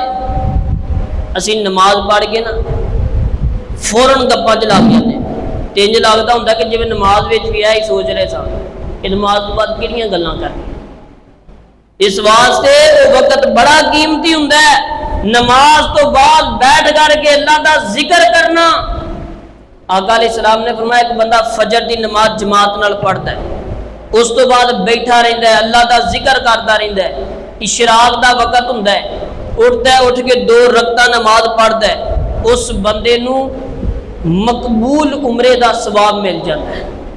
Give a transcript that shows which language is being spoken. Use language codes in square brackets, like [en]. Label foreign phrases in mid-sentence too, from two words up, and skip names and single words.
[pa] اسی نماز پڑھ کے نا فوراً گپا چلا گیا تے انج لگدا ہوندا کہ جویں نماز وچ بھی آئی سوچ رہے سن کہ نماز تو بعد کہڑیاں گلاں کرنی. اس واسطے وقت بڑا قیمتی ہوندا ہے، نماز تو بعد بیٹھ کر کے اللہ دا ذکر کرنا. آقا [ar] علیہ السلام [pa] نے فرمایا ایک بندہ فجر دی نماز جماعت نال پڑھتا ہے، اس تو بعد بیٹھا رہندا ہے اللہ دا ذکر کرتا رہندا ہے، اشراق دا وقت ہوندا ہے، اٹھتا ہے اٹھ کے 2 رکعت نماز پڑھتا ہے، اس بندے نو مقبول عمرے دا ثواب مل جاتا ہے.